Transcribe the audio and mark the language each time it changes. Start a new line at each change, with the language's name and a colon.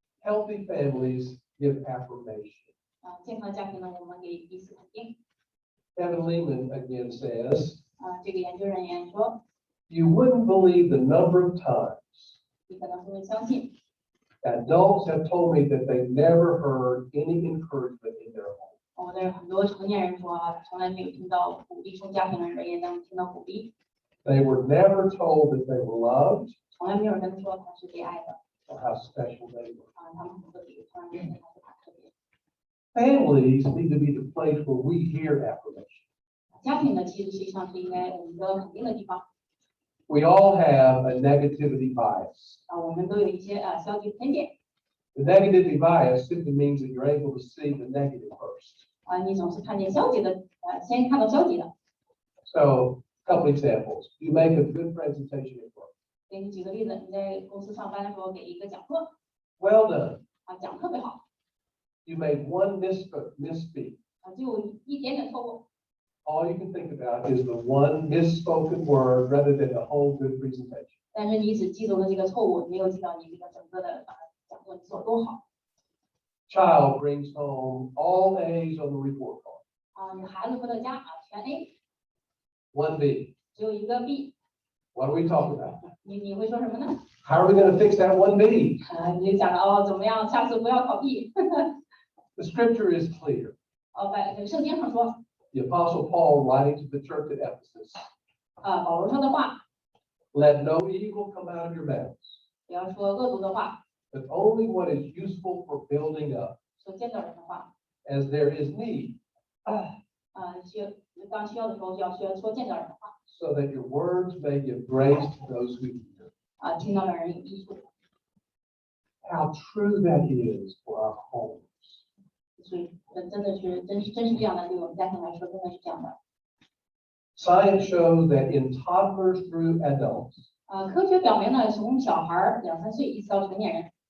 English: healthy families give affirmation.
Chinese: 健康家庭呢，我们给彼此肯定。
English: Kevin Lehman again says,
Chinese: 这个研究人员说，
English: you wouldn't believe the number of times
Chinese: 你可能不会相信，
English: adults have told me that they never heard any encouragement in their home.
Chinese: 我的很多成年人说从来没有听到鼓励，从家庭人也能听到鼓励，
English: They were never told that they were loved
Chinese: 从来没有人说他是被爱的，
English: or how special they were.
Chinese: 他们很特别，从来没有人说他特别。
English: Families need to be the place where we hear affirmation.
Chinese: 家庭呢，其实实际上是应该我们得到肯定的地方。
English: We all have a negativity bias.
Chinese: 我们都有一些消极偏见。
English: The negativity bias simply means that you're able to see the negative first. 你总是看见消极的，先看到消极的。 So, a couple examples. You make a good presentation at work.
Chinese: 给你举个例子，你在公司上班的时候给一个讲课，
English: Well done.
Chinese: 讲特别好，
English: You made one misspeak.
Chinese: 就一点点错误，
English: All you can think about is the one misspoken word rather than the whole good presentation.
Chinese: 但是你只记住了这个错误，没有记到你这个整个的讲座你做得多好。
English: Child brings home all A's on the report card.
Chinese: 你孩子回到家全 A，
English: One B.
Chinese: 只有一个 B，
English: What do we talk about?
Chinese: 你会说什么呢？
English: How are we going to fix that one B?
Chinese: 你就讲了怎么样，下次不要考 B。
English: The scripture is clear.
Chinese: 圣经上说，
English: The Apostle Paul writing to the church at Ephesus,
Chinese: 保罗说的话，
English: let no evil come out of your mouths,
Chinese: 不要说恶毒的话，
English: but only what is useful for building up,
Chinese: 说见到人的话，
English: as there is need,
Chinese: 当需要的时候就要说见到人的话，
English: so that your words may give grace to those who hear.
Chinese: 听到的人有益处。
English: How true that is for our homes.
Chinese: 所以真是这样的，对我们家庭来说真的是这样的。
English: Science shows that in toddlers through adults,
Chinese: 科学表明呢，从小孩2、3岁一直到成年人，